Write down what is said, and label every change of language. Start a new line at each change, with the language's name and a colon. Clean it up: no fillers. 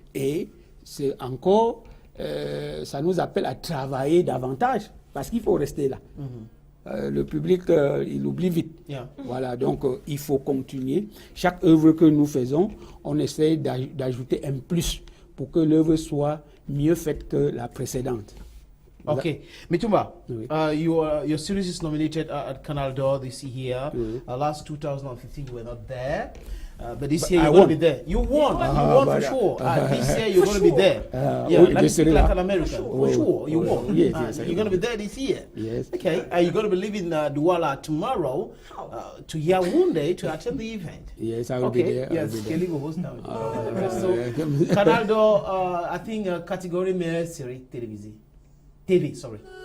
French: Et c'est encore, ça nous appelle à travailler davantage parce qu'il faut rester là. Le public, il oublie vite.
English: Yeah.
French: Voilà, donc il faut continuer. Chaque œuvre que nous faisons, on essaie d'ajouter un plus pour que l'œuvre soit mieux faite que la précédente.
English: Okay, Mitumba, your series is nominated at Canal d'Or this year. Last 2015, you were not there. But this year you're going to be there. You won. You won for sure. This year you're going to be there. Let me speak like an American. For sure, you won. Yes, you're going to be there this year. Yes. Okay. You're going to be leaving Douala tomorrow to Yaoundé to attend the event. Yes, I will be there. Yes, Kelly will host that. So, Canal d'Or, I think category
French: meilleure série télévisée.
English: TV, sorry.